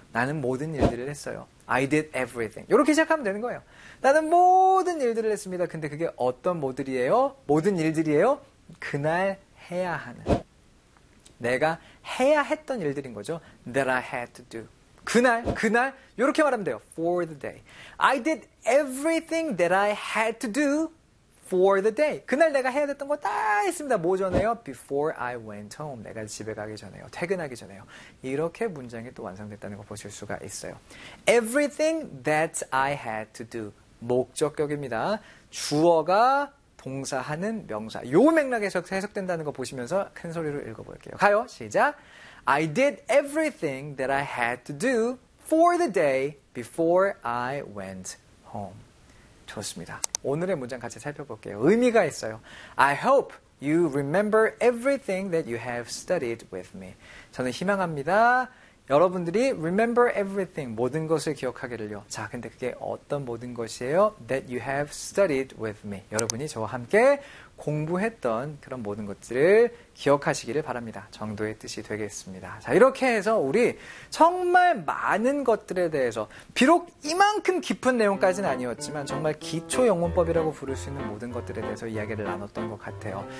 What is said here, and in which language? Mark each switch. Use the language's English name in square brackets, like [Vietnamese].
[Korean] 나는 모든 일들을 했어요. [English] I did everything. [Korean] 이렇게 시작하면 되는 거예요. 나는 모든 일들을 했습니다. 근데 그게 어떤 모들이에요? 모든 일들이에요? 그날 해야 하는. 내가 해야 했던 일들인 거죠. [English] That I had to do. [Korean] 그날. 이렇게 말하면 돼요. [English] For the day. I did everything that I had to do for the day. [Korean] 그날 내가 해야 했던 거 다 했습니다. 뭐 전에요? [English] Before I went home. [Korean] 내가 집에 가기 전에요. 퇴근하기 전에요. 이렇게 문장이 또 완성됐다는 거 보실 수가 있어요. [English] Everything that I had to do. [Korean] 목적격입니다. 주어가 동사하는 명사. 요 맥락에서 해석된다는 거 보시면서 큰 소리로 읽어볼게요. 가요. 시작. [English] I did everything that I had to do for the day before I went home. [Korean] 좋습니다. 오늘의 문장 같이 살펴볼게요. 의미가 있어요. [English] I hope you remember everything that you have studied with me. [Korean] 저는 희망합니다. 여러분들이 [English] remember everything, [Korean] 모든 것을 기억하기를요. 자, 근데 그게 어떤 모든 것이에요? [English] That you have studied with me. [Korean] 여러분이 저와 함께 공부했던 그런 모든 것들을 기억하시기를 바랍니다. 정도의 뜻이 되겠습니다. 자, 이렇게 해서 우리 정말 많은 것들에 대해서 비록 이만큼 깊은 내용까지는 아니었지만 정말 기초 영문법이라고 부를 수 있는 모든 것들에 대해서 이야기를 나눴던 것 같아요.